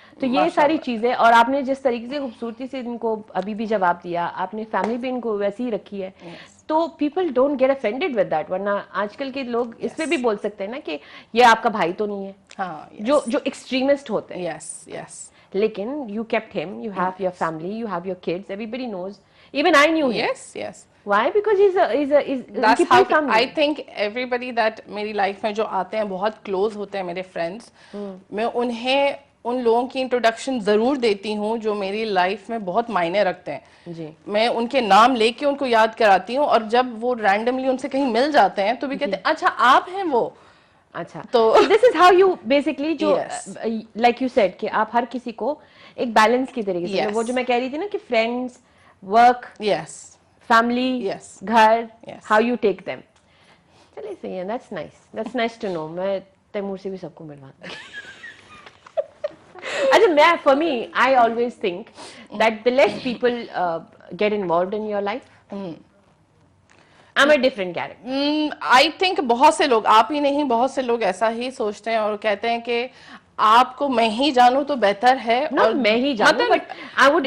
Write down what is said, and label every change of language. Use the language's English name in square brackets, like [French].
[Urdu] تو یہ ساری چیزیں, اور آپ نے جس طریقے سے خوبصورتی سے ان کو ابھی بھی جواب دیا, آپ نے فیملی بھی ان کو ویسی ہی رکھی ہے, تو [English] People don't get offended with that. [Urdu] ورنہ آج کل کے لوگ اس پہ بھی بول سکتے ہیں نا کہ یہ آپ کا بھائی تو نہیں ہے, جو ایکسٹریمسٹ ہوتے ہیں. [English] لیکن you kept him, you have your family, you have your kids, everybody knows, even I knew him. Yes. Why? Because That's how I think everybody that [Urdu] میری لائف میں جو آتے ہیں بہت کلوز ہوتے ہیں میرے فرینڈس, میں ان لوگوں کی انٹروڈکشن ضرور دیتی ہوں جو میری لائف میں بہت معنی رکھتے ہیں. جی میں ان کے نام لے کے ان کو یاد کراتی ہوں, اور جب وہ رینڈملی ان سے کہیں مل جاتے ہیں تو بھی کہتے ہیں اچھا آپ ہیں وہ. اچھا, تو [English] this is how you basically [Urdu] جو [English] like you said [Urdu] کہ آپ ہر کسی کو ایک بیلنس کی طریقے سے, وہ جو میں کہہ رہی تھی نا کہ فرینڈس, ورک, فیملی, گھر, [English] How you take them. [Urdu] چلیے صحیح ہے, [English] That's nice to know. [Urdu] میں تیمور سے بھی سب کو ملواتا ہوں. [English] اچھا, میں for me I always think that the less people get involved in your life, I'm a different character. I think [Urdu] بہت سے لوگ, آپ ہی نہیں بہت سے لوگ ایسا ہی سوچتے ہیں اور کہتے ہیں کہ آپ کو میں ہی جانوں تو بہتر ہے. اور میں ہی جانوں, [English] but I would